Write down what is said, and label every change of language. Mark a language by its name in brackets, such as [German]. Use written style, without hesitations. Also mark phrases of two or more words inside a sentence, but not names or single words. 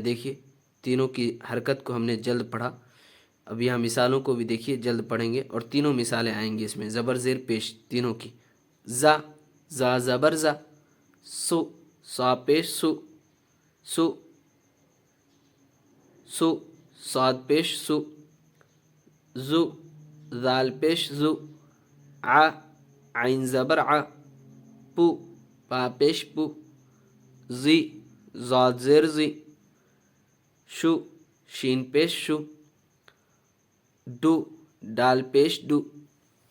[Urdu] دیکھیے تینوں کی حرکت کو ہم نے جلد پڑھا، اب یہاں مثالوں کو بھی دیکھیے جلد پڑھیں گے، اور تینوں مثالیں آئیں گی اس میں، زبر زیر پیش تینوں کی، زا زا زبر زا سو صا پیش سو سو سو صاد پیش سو زو ذال پیش زو ع عین زبر ع پو پا پیش پو زی زاد زیر زی شو شین پیش شو ڈو ڈال پیش ڈو